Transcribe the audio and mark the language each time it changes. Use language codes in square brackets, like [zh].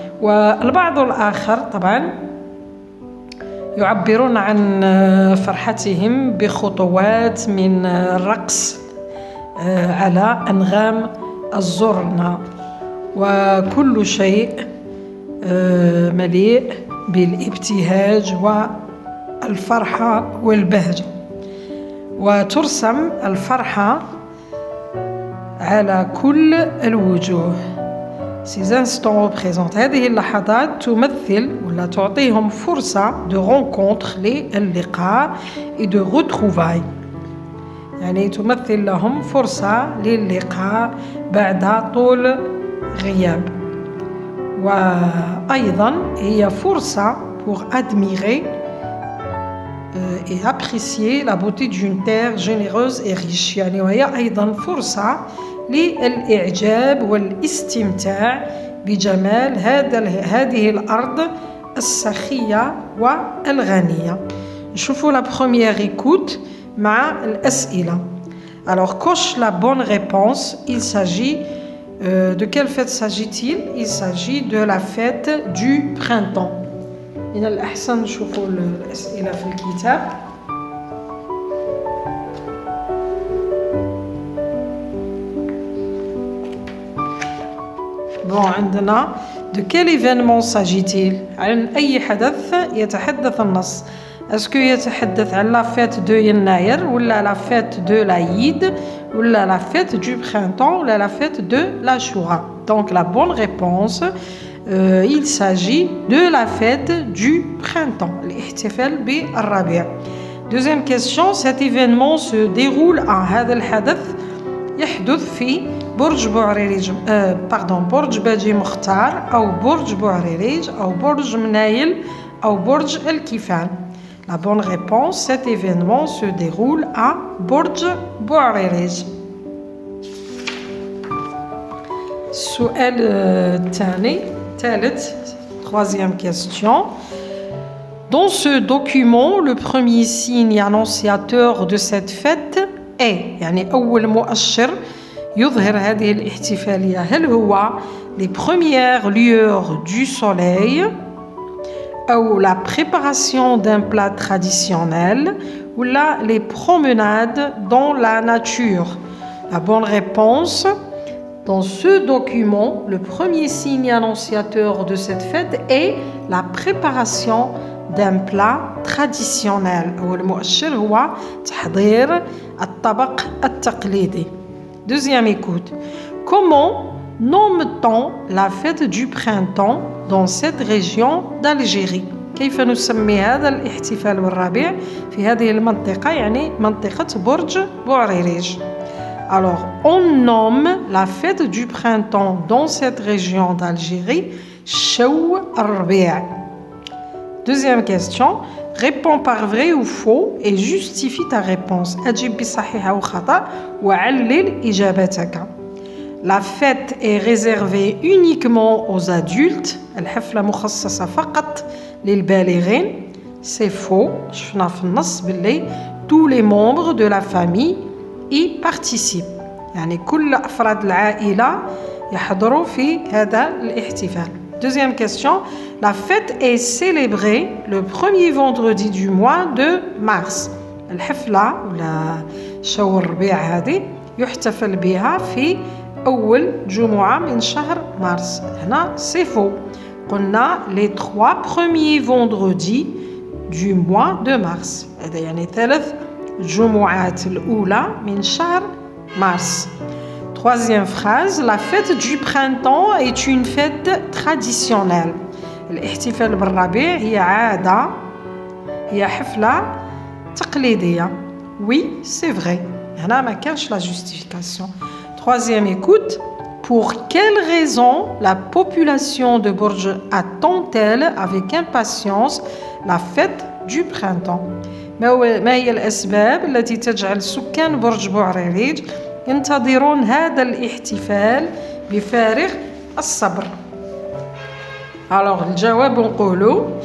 [ar] والبعض الآخر طبعا يعبرون عن فرحتهم بخطوات من الرقص على أنغام الزرنة، وكل شيء مليء بالابتهاج والفرحة والبهجة. وترسم الفرحة على كل الوجوه. [fr] Ces instants représentent [ar] هذه اللحظات تمثل ولا تعطيهم فرصة [fr] de rencontre للقاء et de retrouvailles. [ar] يعني تمثل لهم فرصة للقاء بعد طول غياب. وأيضا هي فرصة [fr] pour admirer et apprécier la beauté d'une terre généreuse et riche. [ar] يعني وهي أيضا فرصة للإعجاب والاستمتاع بجمال هذه الأرض السخية والغنية. نشوفوا [fr] la première écoute [ar] مع الأسئلة. [fr] Alors coche la bonne réponse. Il s'agit de quelle fête s'agit-il? Il s'agit de la fête du printemps. [ar] من الأحسن نشوفوا الأسئلة في الكتاب. عندنا [fr] de quel événement s'agit-il؟ [ar] عن أي حدث يتحدث النص؟ اسكو يتحدث عن لا فيت دو يناير ولا لا فيت دو العيد ولا لا فيت دو printemps ولا لا فيت دو l'Ashura. [fr] Donc la bonne réponse il s'agit de la fête du printemps, [ar] الاحتفال بالربيع. [fr] Deuxième question, cet événement se déroule [ar] هذا الحدث يحدث في برج بوعريريج برج باجي مختار أو برج بوعريريج أو برج منايل أو برج الكيفان. [fr] La bonne réponse, cet événement se déroule à برج بوعريريج. [ar] السؤال الثاني [fr] troisième question. Dans ce document, le premier signe annonciateur de cette fête est [ar] يعني أول مؤشر يظهر هذه الاحتفالية هل هو [fr] les premières lueurs du soleil ou la préparation d'un plat traditionnel ou les promenades dans la nature? La bonne réponse, dans ce document, le premier signe annonciateur de cette fête est la préparation d'un plat traditionnel. [ar] أول مؤشر هو تحضير الطبق التقليدي. [fr] Deuxième écoute. Comment nomme-t-on la fête du printemps dans cette région d'Algérie? [ar] كيف نسمي هذا الاحتفال بالربيع في هذه المنطقة يعني منطقة برج بوعريريج. [fr] Alors, on nomme la fête du printemps dans cette région d'Algérie شو الربيع. Deuxième question. Réponds par vrai ou faux et justifie ta réponse. [ar] أجب بصحيح أو خطأ وعلل إجابتك. [fr] La fête est réservée uniquement aux adultes. [ar] الحفلة مخصصة فقط للبالغين. [fr] C'est faux. [ar] شفنا في النص باللي [fr] tous les membres de la famille y participent. [ar] يعني كل أفراد العائلة يحضروا في هذا الاحتفال. [fr] Deuxième question. La fête est célébrée le premier vendredi du mois de mars. [ar] الحفلة ولا شو الربيع هذه يحتفل بها في أول جمعة من شهر مارس. [fr] هنا c'est faux. قلنا les 3 premiers vendredis du mois de mars. [ar] هذا يعني 3 جمعات الأولى من شهر مارس. [fr] Troisième phrase, la fête du printemps est une fête traditionnelle. [ar] الاحتفال بالربيع هي عادة هي حفلة تقليدية. [fr] Oui, c'est vrai. [ar] هنا ما كانش la justification. [fr] Troisième écoute. Pour quelle raison la population de Bourj attend-elle avec impatience la fête du printemps? [ar] ما هي الأسباب التي تجعل سكان برج بوعريريج ينتظرون هذا الاحتفال بفارغ الصبر؟ Alors, الجواب نقولوا